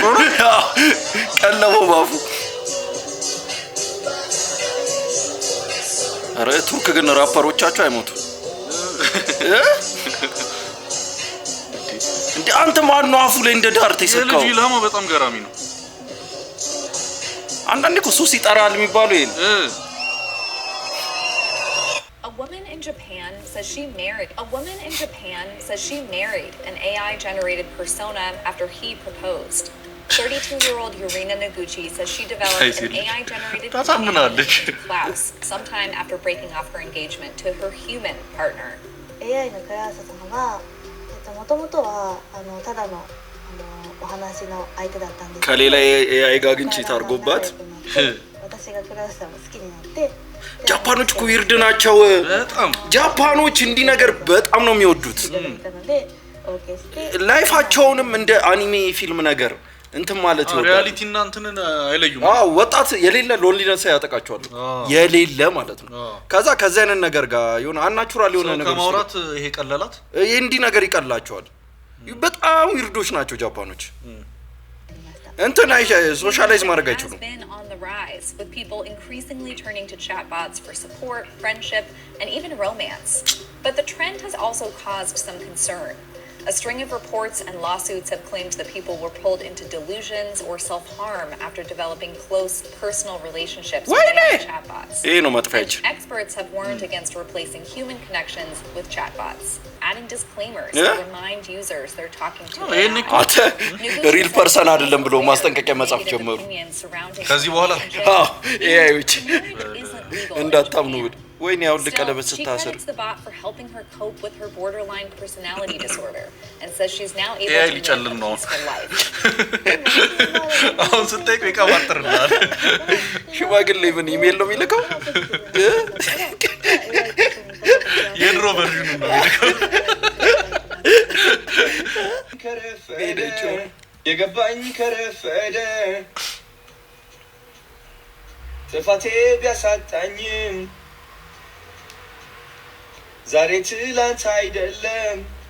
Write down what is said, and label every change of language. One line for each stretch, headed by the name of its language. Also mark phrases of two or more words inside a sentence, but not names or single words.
Amharic: ቀለቦ ባፉ አረ ቱርክ ግን ራፐሮቻቸው አይሞቱ እንዴ አንተ ማን ነው አፉ ላይ እንደ ዳርት ይሰካው? ልጅ ላማ በጣም ገራሚ ነው። አንዳንዴ እኮ ሱስ ይጠራል የሚባለው ይሄን
English: woman in Japan says she married an AI-generated persona after he proposed. 32-year-old Yurina Noguchi says she developed an AI-generated Klaus sometime after breaking off her engagement to her human partner.
Japanese: AI のクラウス様は、もともとはただのお話の相手だったんですけど、
Amharic: ከሌላ AI ጋር ግን ቺት አድርጎባት
Japanese: 私がクラウスさんを好きになって
Amharic: ጃፓኖች እኮ ዊርድ ናቸው በጣም ጃፓኖች እንዲህ ነገር በጣም ነው የሚወዱት ላይፋቸውንም እንደ አኒሜ ፊልም ነገር እንትን ማለት ይወዳል ሪያሊቲ እና እንትንን አይለዩም ወጣት የሌለ ሎንሊነስ ያጠቃቸዋል የሌለ ማለት ነው ከዛ አይነት ነገር ጋር የሆነ አናቹራል የሆነ ነገር ከማውራት ይሄ ቀለላት ይሄ እንዲህ ነገር ይቀላቸዋል በጣም ዊርዶች ናቸው ጃፓኖች እንትን ሶሻላይዝ ማድረግ አይችሉም
English: with people increasingly turning to chatbots for support, friendship, and even romance. But the trend has also caused some concern. A string of reports and lawsuits have claimed that people were pulled into delusions or self-harm after developing close personal relationships with chatbots. Experts have warned against replacing human connections with chatbots, adding disclaimers to remind users they're talking to AI. Real person
Amharic: አይደለም ብሎ ማስጠንቀቂያ መጻፍ ጀመሩ ከዚህ በኋላ ኤአይዎች እንዳታምኑ ወይኔ ያው ለቀለበት ስታስር
English: the bot for helping her cope with her borderline personality disorder and says she's now able to live a peaceful life.
Amharic: አሁን ስጠይቅ ይቀባጥርናል ሽማግሌ ምን ኢሜል ነው የሚልከው የድሮ ቨርዥኑ ነው የሚልከው የገባኝ ከረፈደ ጥፋቴ ቢያሳጣኝም ዛሬ ትላንት አይደለም